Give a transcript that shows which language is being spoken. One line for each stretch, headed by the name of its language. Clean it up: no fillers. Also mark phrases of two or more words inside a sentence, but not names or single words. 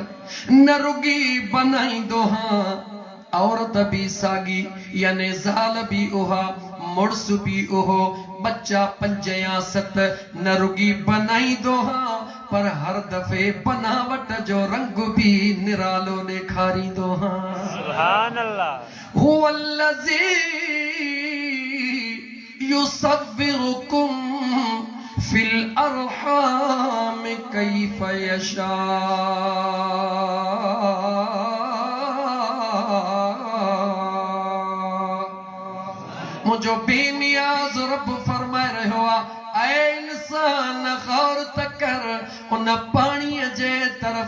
Sindhi: न रुगी बनाईंदो हा, औरत भी सागी, यानी ज़ाल भी उहा, मुड़स भी उहो, बच्चा 5 या 7। न रुगी बनाईंदो हा, पर हर दफ़े बनावट जो रंग भी निरालो ॾेखारींदो हा।
Arabic: سبحان الله. هو الذي يصوركم في الأرحام كيف يشاء.
Sindhi: मुझो बेनियाज़ रब फरमाए रहियो आहे, ऐ इंसान गौर त कर उन पाणीअ जे तरफ़।